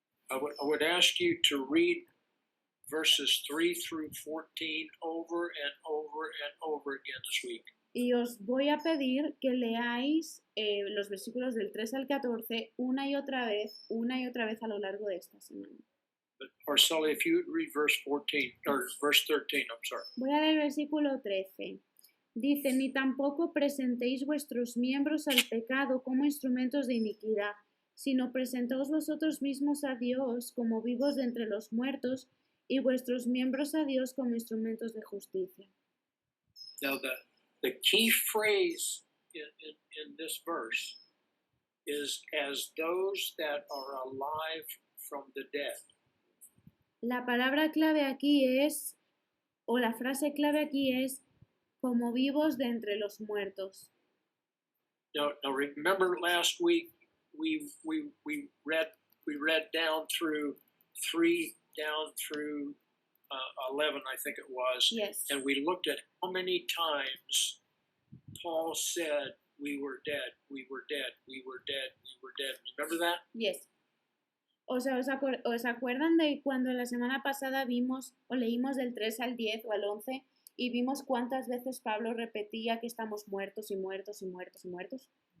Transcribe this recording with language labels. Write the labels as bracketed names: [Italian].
[English] I would ask you to read verses 3 through 14 over and over and over again this week. [Spanish] Y os voy a pedir que leáis los versículos del 3 al 14 una y otra vez a lo largo de esta semana. [English] But Marcella, if you would read verse 14 or verse 13, I'm sorry. [Spanish] Voy a leer el versículo 13. Dice, ni tampoco presentéis vuestros miembros al pecado como instrumentos de iniquidad, sino presentaos vosotros mismos a Dios como vivos de entre los muertos y vuestros miembros a Dios como instrumentos de justicia. [English] Now the key phrase in this verse is as those that are alive from the dead. [Spanish] La palabra clave aquí es, o la frase clave aquí es, como vivos de entre los muertos. [English] Now remember last week we read down through 3 down through 11, I think it was. Yes. And we looked at how many times Paul said we were dead, we were dead, we were dead, we were dead. Remember that? Yes. [Spanish] O sea, ¿os acuerdan de cuando la semana pasada vimos o leímos del 3 al 10 o al 11 y vimos cuántas veces Pablo repetía que estamos muertos y muertos y muertos y muertos?